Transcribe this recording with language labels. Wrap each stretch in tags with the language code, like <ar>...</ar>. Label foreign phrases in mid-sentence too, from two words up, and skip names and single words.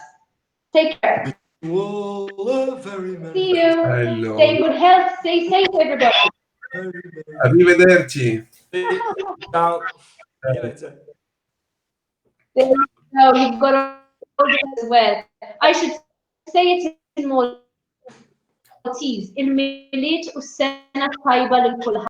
<en>Take care. See you. Hello. Stay in good health. Stay safe, everybody. Arrivederci. Ciao. See you later. No, you've got to as well. I should say it in Maltese.</en> <mt>Il-miliet u s-sena tajba lil kulħadd.</mt>